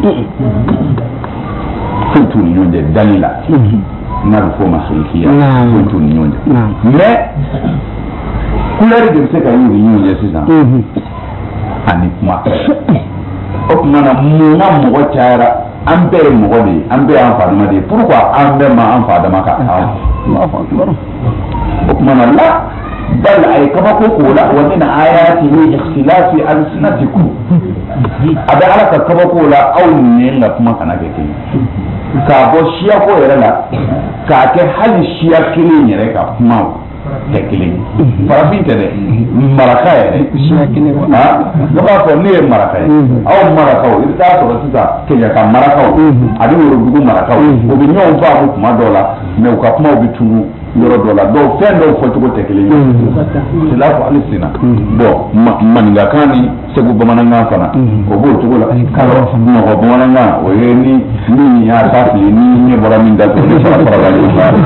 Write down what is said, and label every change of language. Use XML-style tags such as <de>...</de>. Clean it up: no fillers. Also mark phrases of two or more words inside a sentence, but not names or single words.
<bm>ni ɲɔgɔn cɛ dali la n'a bɛ fɔ o ma selikiya foyi t'u ni ɲɔgɔn cɛ</bm> <fr>mais couleur</fr> <bm>de bɛ se ka y'u ni ɲɔgɔn cɛ sisan ani kuma o tuma na mun na mɔgɔ cayara an bɛɛ ye mɔgɔ de ye an bɛɛ y'an fa dama de ye pourquoi an bɛɛ ma an fa dama ka o tuma na la bal a ye kabako k'o la</bm> <ar>وَمِنْ آيَاتِهِ اخْتِلَافُ أَلْسِنَتِكُمْ</ar> <bm>a bɛ ala ka kabako la aw ni ka kuma kana kɛ kelen k'a bɔ siyako yɛrɛ la k'a kɛ hali siya kelen yɛrɛ ka kuma tɛ kelen farafin tɛ dɛ maraka yɛrɛ ne b'a fɔ ne ye maraka ye aw marakaw i bɛ taa sɔrɔ sisan Keɲaka marakaw ani Worodugu marakaw o bɛ ɲɔgɔn faamu kuma dɔw la mais u ka kumaw bɛ tunun yɔrɔ dɔ la dɔw fɛn dɔw fɔcogo tɛ kelen ye</bm> <fr>c'est là</fr> <bm>ko hali sina bon maninkakan ni segu bamanankan fana o b'o cogo la mɔgɔ bamanankan o ye ni y'a ta fili ni ɲɛ bɔra min da to ne fara fara la ɲɔgɔn</bm>